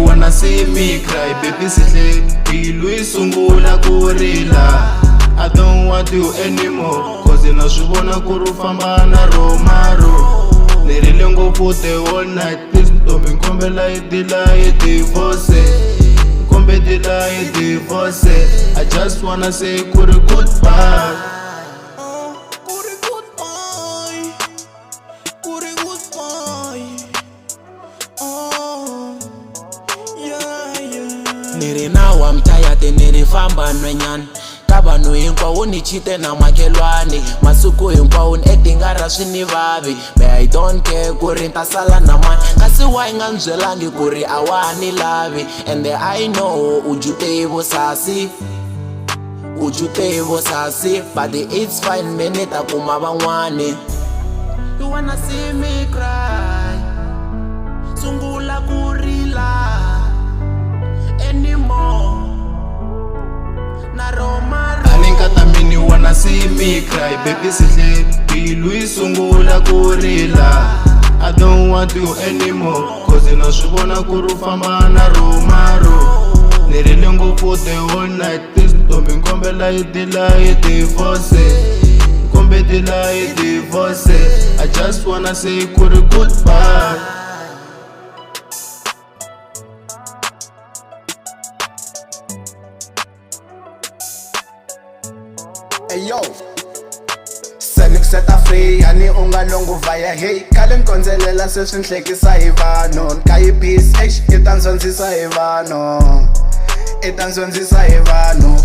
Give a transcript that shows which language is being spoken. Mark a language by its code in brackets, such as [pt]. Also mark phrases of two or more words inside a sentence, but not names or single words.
[en] wanna see me cry, baby [ts] sihle mbilu yi sungula ku rila. [en] I don't want you anymore, cause [ts] na swi vona ku ri u famba na romaro. Ni rile ngopfu [en] the whole night, [ts] please ntombi nkombela yi dila yi divorce, nkombe dila yi divorce. [en] I just wanna say [ts] ku ri [en] goodbye. [ts] Niri [en] now I'm tired, [ts] niri famba nwenyana ka vanhu hinkwavo ni chite na makhelwani, masiku hinkwawo ni edingara swi ni vavi. [en] But I don't care [ts] ku ri ta sala na mani, kasi why nga ni byelangi ku ri a wa ha ni lavi. [en] And I know [ts] u jute vusasi, u jute vusasi, [en] but it's fine [ts] me ni ta kuma van'wani. [en] You wanna see me cry, [ts] sungula ku rila anymore. Mini [en] wanna see me cry, baby [ts] sihle mbilu yi sungula ku rila. [en] I don't want you anymore, cause [ts] na swi vona ku ri u famba na romaro. Ni rile ngopfu [en] the whole night, [ts] please ntombi nkombela yi dila yi divorce, nkombe dila yi divorce. [en] I just wanna say [ts] ku ri [en] goodbye. [ts] Hey yo, Senik seta free, ani unga longu vaya hey. Kale nkonzelela sweswi nhlekisa hi vanhu, nkayi peace ita ndzondzisa hi vanhu, ita ndzondzisa hi vanhu.